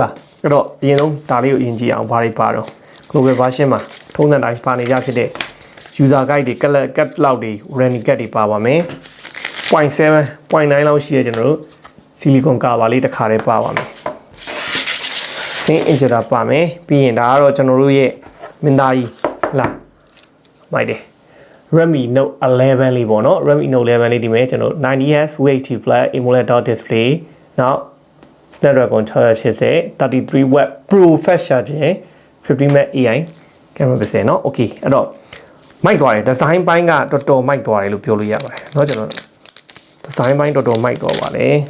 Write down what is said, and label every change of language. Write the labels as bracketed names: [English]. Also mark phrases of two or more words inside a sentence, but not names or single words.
[Burmese] ပါအဲ့တော့အရင်ဆုံးဒါလေးကိုအရင်ကြည့်အောင်ဘာတွေပါတော့ [English] Gloabl version [Burmese] မှာထုံးစံတိုင်းပါနေကြဖြစ်တဲ့ [English] user guide [Burmese] တွေ [English] color catalog [Burmese] တွေ [English] running guide [Burmese] တွေပါပါမယ် 0.7 0.9 လောက်ရှိတဲ့ကျွန်တော်တို့ [English] silicon cover [Burmese] လေးတစ်ခါတည်းပါပါမယ် [English] screen injector [Burmese] ပါမယ်ပြီးရင်ဒါကတော့ကျွန်တော်တို့ရဲ့မင်းသားကြီးလားမိုက်တယ် Redmi Note 11လေးပေါ့နော် Redmi Note 11လေးဒီမဲ့ကျွန်တော် [English] 90Hz Full HD Plus AMOLED display [Burmese] နောက် [English] Snapdragon 680 33 watt Pro Fast Charging 50 mAh AI camera [Burmese] ပဲเนาะ okay အဲ့တော့မိုက်သွားတယ် design ပိုင်းကတော်တော်မိုက်သွားတယ်လို့ပြောလို့ရပါတယ်เนาะကျွန်တော် design ဘိုင်းတော်တော်မိုက်တော့ပါလေ